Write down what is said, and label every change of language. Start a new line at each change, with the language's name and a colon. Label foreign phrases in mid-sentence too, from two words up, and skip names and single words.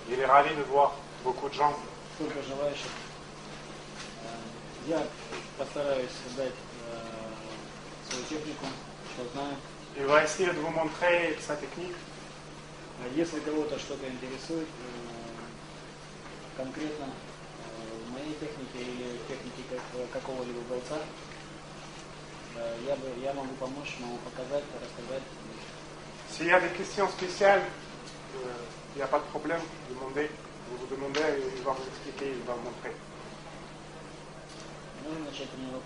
French: ravi de voir beaucoup de gens.
Russian: Сколько желающих. Я постараюсь дать свою технику, что знаю.
French: Il va essayer de vous montrer sa technique. Если кого-то что-то интересует, конкретно в моей технике или в технике какого-либо бойца, я могу помочь, могу показать, рассказать. S'il y a des questions spéciales, il n'y a pas de problème, demandez. Vous vous demandez, il va vous expliquer, il va vous montrer.
Russian: Можно начать тренировку?